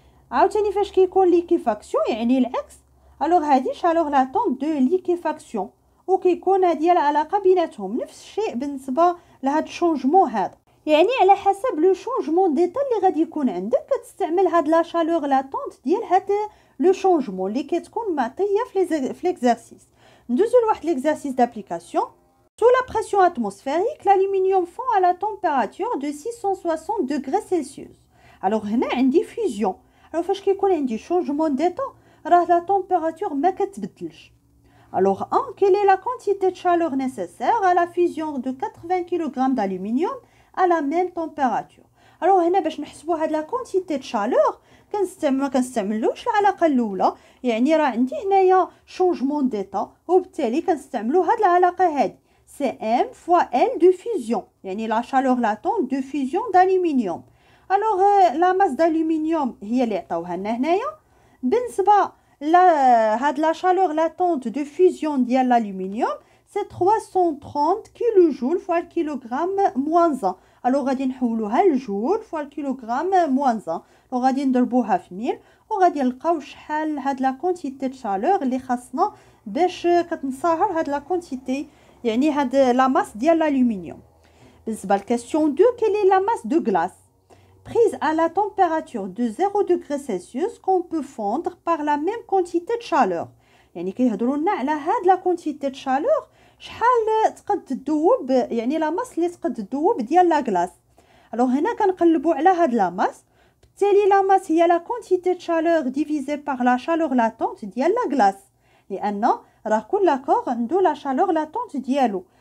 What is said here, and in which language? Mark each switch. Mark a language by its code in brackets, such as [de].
[ar] عاوتاني فاش كيكون ليكيفاكسيون يعني العكس، الوغ هادي شالور لاتون دو ليكيفاكسيون، وكيكون هادي العلاقه بيناتهم. نفس الشيء بالنسبه لهاد الشونجمون هذا، يعني على حسب لو شونجمون ديتا اللي غادي يكون عندك كتستعمل هاد لا شالور لاتونت ديال هاد لو شونجمون اللي كتكون معطيه في ليكزارسيس. ندوزو لواحد ليكزارسيس d'application. [fr] Sous la pression atmosphérique, l'aluminium fond à la température de 660 degrés Celsius. [ar] Alors هنا عندي فيزيون. alors فاش كيكون عندي changement d'état راه la température ما كتبدلش. [fr] alors 1 quelle est la quantité de chaleur nécessaire à la fusion de 80 kg d'aluminium à la même température. [ar] alors هنا باش نحسبوا هاد لا quantité de chaleur ما كنستعملوش العلاقه الاولى، يعني راه عندي هنايا شونجمون ديتا، وبالتالي كنستعملوا هاد العلاقه هادي سي ام فوا ال دو فيزيون، يعني لا شالور لاتون دو فيزيون d'aluminium. الوغ لا ماس d'aluminium هي اللي عطاوها لنا هنايا. بالنسبه هاد لا شالور لاتونت دو فيزيون ديال l'aluminium سي 330 كيلو جول فوا الكيلوغرام موان 1. الوغ غادي نحولوها لجول فوا الكيلوغرام موان 1، وغادي نضربوها في 1000 وغادي نلقاو شحال هاد لا كونتيتي د شالور اللي خاصنا باش كتنصهر هاد لا كونتيتي، يعني هاد لا ماس ديال l'aluminium. بالنسبه لكاستيون [fr] 2 كيل est la masse de glace prise à la température de 0 degré Celsius qu'on peut fondre par la même quantité de chaleur. [ar] يعني كيهضروا لنا على هاد لا كونتيتي د شالور شحال تقد تذوب، يعني لا ماس اللي تقد تذوب ديال لا كلاص. الوغ هنا كنقلبوا على هاد لا ماس، بالتالي لا ماس هي لا كونتيتي د شالور ديفيزي بار لا شالور لاتونت ديال لا كلاص، لان راه كل كور عنده لا شالور لاتونت ديالو.